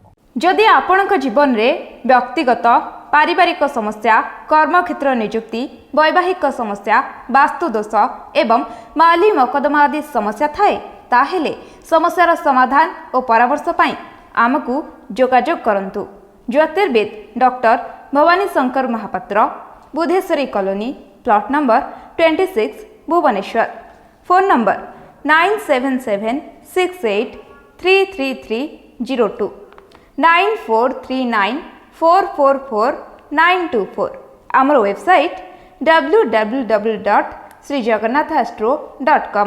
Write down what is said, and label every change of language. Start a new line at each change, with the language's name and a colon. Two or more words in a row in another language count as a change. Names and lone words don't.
Odia: ଯଦି ଆପଣଙ୍କ ଜୀବନରେ ବ୍ୟକ୍ତିଗତ ପାରିବାରିକ ସମସ୍ୟା, କର୍ମକ୍ଷେତ୍ର ନିଯୁକ୍ତି, ବୈବାହିକ ସମସ୍ୟା, ବାସ୍ତୁଦୋଷ ଏବଂ ମାଲି ମକଦ୍ଦମା ଆଦି ସମସ୍ୟା ଥାଏ ତାହେଲେ ସମସ୍ୟାର ସମାଧାନ ଓ ପରାମର୍ଶ ପାଇଁ ଆମକୁ ଯୋଗାଯୋଗ କରନ୍ତୁ। ଜ୍ୟୋତିର୍ବିଦ ଡକ୍ଟର ଭବାନୀ ଶଙ୍କର ମହାପାତ୍ର, ବୁଧେଶ୍ୱରୀ କଲୋନୀ,
English: plot number
Odia: 26, ଭୁବନେଶ୍ୱର।
English: phone number
Odia: 9776833302 9439444924। ଆମର ୱେବସାଇଟ www.srijagannathastro.com।